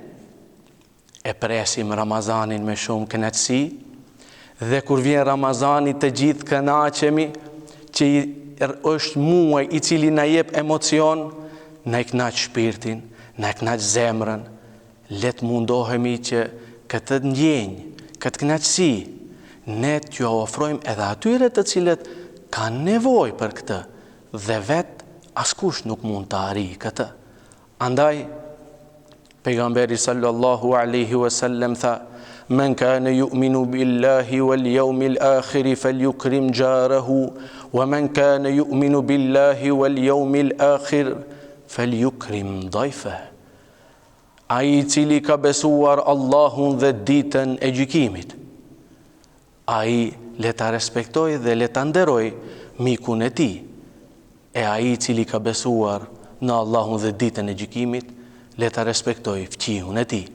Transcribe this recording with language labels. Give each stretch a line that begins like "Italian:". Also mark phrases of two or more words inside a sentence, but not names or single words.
Albanian: e presim Ramazanin me shumë kënaqësi, dhe kur vjen Ramazani të gjithë kënaqemi, që është muaj I cili na jep emocion, na I kënaq shpirtin, na I kënaq zemrën, le të mundohemi që këtë ndjenjë, këtë kënaqësi ne t'ju ofrojmë edhe atyre të cilët kanë nevojë për këtë dhe vetë askush nuk mund të arrijë këtë. Andaj pejgamberi
Arabic: صلى الله عليه وسلم tha: "من كان يؤمن بالله واليوم الآخر فليكرم جاره ومن كان يؤمن بالله واليوم الآخر فليكرم ضيفه."
Albanian: Ai i cili ka besuar Allahun dhe ditën e gjykimit, ai le ta respektoj dhe le ta nderoj mikun e tij. E ai i cili ka besuar në Allahun dhe ditën e gjykimit, le ta respektoj fqihun e tij.